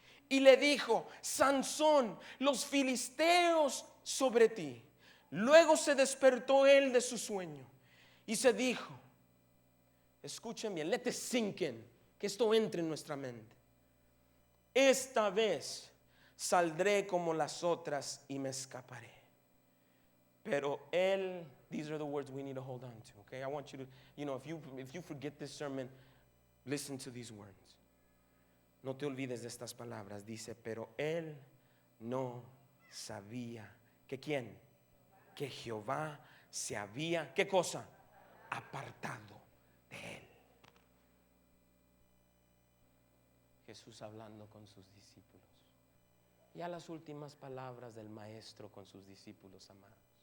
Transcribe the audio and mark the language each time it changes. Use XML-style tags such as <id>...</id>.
<es>Y le dijo, Sansón, los filisteos sobre ti. Luego se despertó él de su sueño y se dijo, escuchen bien,</es> <en>let this sink in,</en> <es>que esto entre en nuestra mente. Esta vez saldré como las otras y me escaparé. Pero él,</es> <en>these are the words we need to hold on to, okay? I want you to, if you forget this sermon, listen to these words.</en> <es>No te olvides de estas palabras. Dice, pero él no sabía que quién, que Jehová se había, ¿qué cosa? Apartado de él. Jesús hablando con sus discípulos. Ya las últimas palabras del maestro con sus discípulos amados.</es>